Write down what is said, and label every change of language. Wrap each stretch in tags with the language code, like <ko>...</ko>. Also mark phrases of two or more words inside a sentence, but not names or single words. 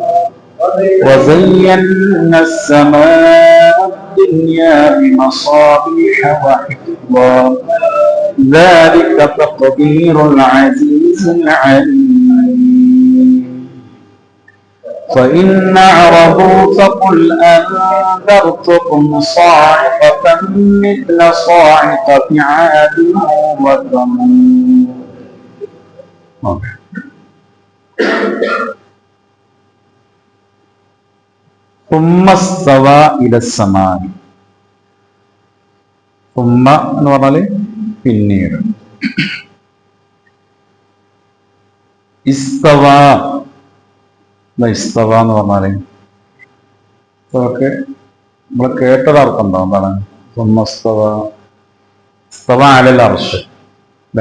<ar>وزينا السماء الدنيا بمصابيح وحفظا ذلك تقدير العزيز العليم فإن أعرضوا فقل أنذرتكم صاعقة مثل صاعقة عاد وثمود. ثم استوى إلى السماء.</ar> <ml>ثم എന്ന് പറഞ്ഞാല് പിന്നീട്. ഇസ്തവ ഇസ്തവ എന്ന് പറഞ്ഞാല് ഇതൊക്കെ നമ്മൾ കേട്ടൊരർത്ഥം എന്താ? എന്താണ്?</ml> <ar>استوى على العرش,</ar> <ml>അല്ലെ?</ml>